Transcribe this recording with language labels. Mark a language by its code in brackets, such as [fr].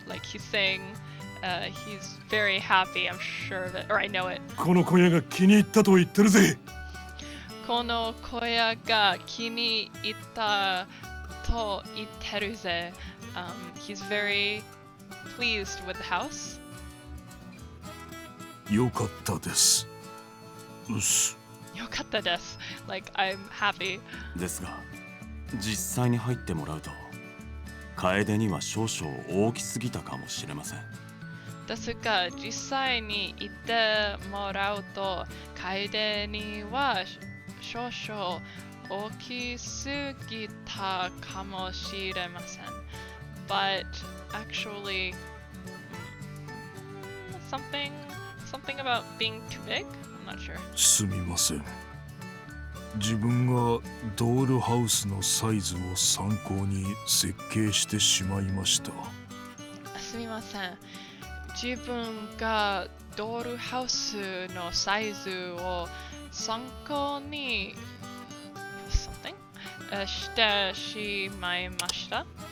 [en] Like, he's saying, he's very happy, I'm sure of it, or I know it. [ja] この小屋が気に入ったと言ってるぜ。この小屋が気に入ったと言ってるぜ。 [en] He's very pleased with the house. [ja] よかったです。うっす。よかったです。 [en] Like, I'm happy. [ja] ですが、実際に入ってもらうと、楓には少々大きすぎたかもしれません。ですが、実際に行ってもらうと、楓には少々大きすぎたかもしれません。 [en] But actually, something about being too big? I'm not sure. [ja] すみません。自分がドールハウスのサイズを参考に設計してしまいました。すみません。自分がドールハウスのサイズを参考にしてしまいました。